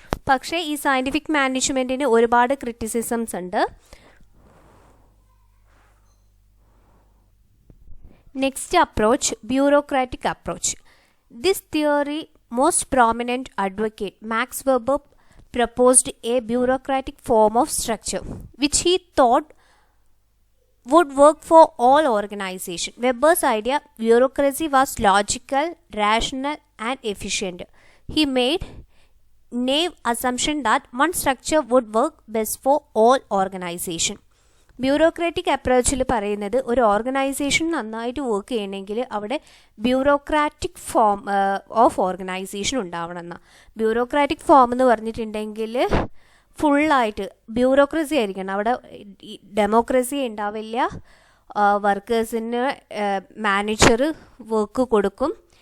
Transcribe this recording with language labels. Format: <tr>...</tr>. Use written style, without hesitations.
<ml>പക്ഷേ ഈ സയൻറ്റിഫിക് മാനേജ്മെൻറ്റിന് ഒരുപാട് ക്രിറ്റിസിസംസ് ഉണ്ട്.</ml> <en>Next approach, bureaucratic approach. This theory most prominent advocate Max Weber proposed a bureaucratic form of structure which he thought would work for all organizations. Weber's idea bureaucracy was logical, rational and efficient. He made naive assumption that one structure would work best for all organizations.</en> <ml>Bureaucratic അപ്രോച്ചിൽ പറയുന്നത് ഒരു organisation നന്നായിട്ട് work ചെയ്യണമെങ്കിൽ അവിടെ bureaucratic form of organisation ഉണ്ടാവണം എന്നാണ്. Bureaucratic form എന്ന് പറഞ്ഞിട്ടുണ്ടെങ്കിൽ ഫുള്ളായിട്ട് ബ്യൂറോക്രസി ആയിരിക്കണം. അവിടെ ഡെമോക്രസി ഉണ്ടാവില്ല. വർക്കേഴ്സിന് മാനേജർ വർക്ക് കൊടുക്കും.</ml>